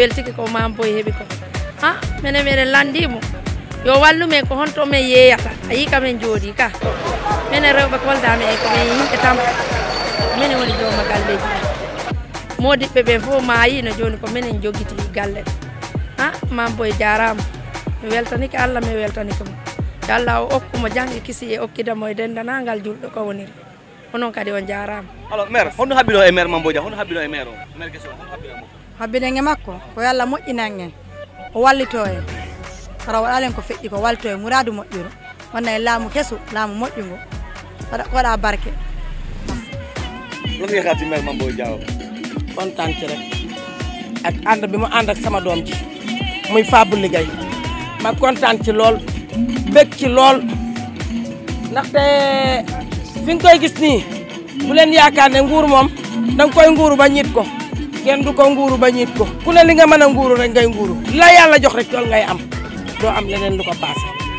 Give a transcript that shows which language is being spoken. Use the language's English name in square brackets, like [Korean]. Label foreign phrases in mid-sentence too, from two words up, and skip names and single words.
[Fula] weltike ko Mame Boye heeɓi ko minen miɗen landimo yo wallumen ko honto min yeeyata a yi kamin jooɗi ka minen rewɓe Kolda men komin yimɓe tampa minen woni jooma galleji modiɓɓe ɓen fof maayi no joni ko minen joguiti galle Mame Boye jarama mi weltanike Allah mi weltanike mo Allah o okkuma jangde kisi e okkidamo e dendanangal julɗo ko woniri onon kadi on jarama. [French] Alors maire [Fula] hono habbino e maire Mame Boye Diao, hono habbino e maire o [French] maire question [Fula] hono habbino mo habbinenge makko ko yalla moƴƴinan en o wallito en kara waɗalen ko feƴƴi ko wallito en muradu moƴƴiro wonna e laamu kesu laamu moƴƴugo waɗa barke. [Wolof] lan ngay xaar ci maire Mame Boye Diao. kontaan ci rek ak ànd bi mu ànd ak sama doom ji muy Fabou Ligay ma kontaan ci lool bëgg ci lool ndaxte fi nga koy gis nii bu leen yaakaar ne nguur moom danga koy nguuru ba ñit ko kenn du ko nguuru ba ñit ko ku ne li nga mën a nguuru rek ngay nguuru la yàlla jox rek lool ngay am doo am leneen lu ko paase